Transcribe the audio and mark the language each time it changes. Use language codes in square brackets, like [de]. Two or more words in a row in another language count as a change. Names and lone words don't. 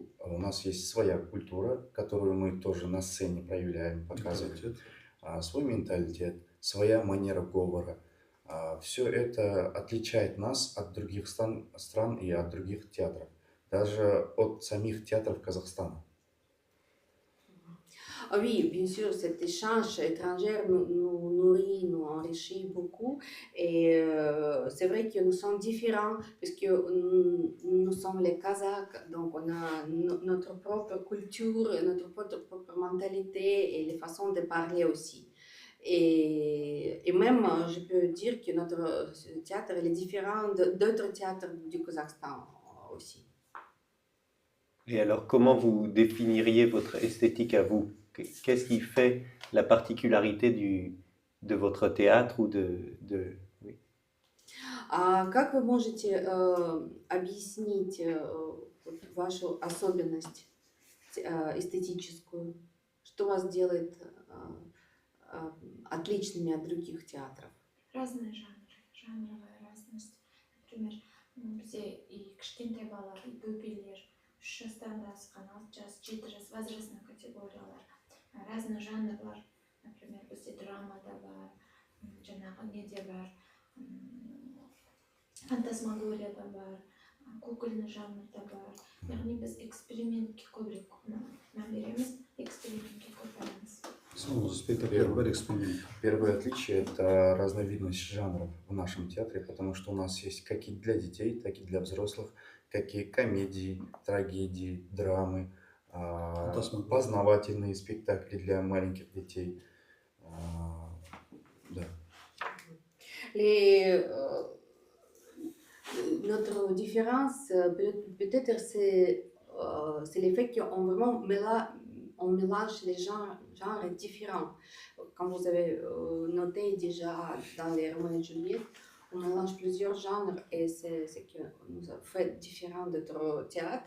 [ru] У нас есть своя культура, которую мы тоже на сцене проявляем, показываем. Менталитет. Свой менталитет, своя манера говора. Все это отличает нас от других стран и от других театров, даже от самих театров Казахстана. [fr] Ah oui, bien sûr, cet échange étranger nous nourrit, nous enrichit beaucoup. Et c'est vrai que nous sommes différents, puisque nous sommes les Kazakhs, donc on a notre propre culture, notre propre mentalité et les façons de parler aussi. Et même, je peux dire que notre théâtre il est différent d'autres théâtres du Kazakhstan aussi. Et alors, comment vous définiriez votre esthétique à vous? Qu'est-ce qui fait la particularité de votre théâtre ou oui. [ru] Как вы можете объяснить вашу особенность эстетическую? Что вас делает отличными от других театров? Разные жанры, жанровая разность. Например, [kk] бізде и кішкентай балалар, и бөбелер, 3 жастан да асқан, 6 жас, 7 жас возрастной категориялар. Разный жанрлар, например, бізде драмада бар, жаңағы неде бар, фантасмагорияда бар, кукольный жанрда бар. Яғни біз экспериментке көбірек мән береміз, экспериментке көп барамыз. [ru] Самого спектакля [kk] бар эксперимент. [ru] Первое отличие – это разновидность жанров в нашем театре, потому что у нас есть как и для детей, так и для взрослых, как и комедии, трагедии, драмы, познавательные спектакли для маленьких детей. Да. [fr] Notre différence, peut-être, c'est le fait qu'on vraiment on mélange les genres différents. Comme vous avez noté déjà dans les Roméo et Juliette, on mélange plusieurs genres et c'est ce qui nous a fait différent d'autres théâtres.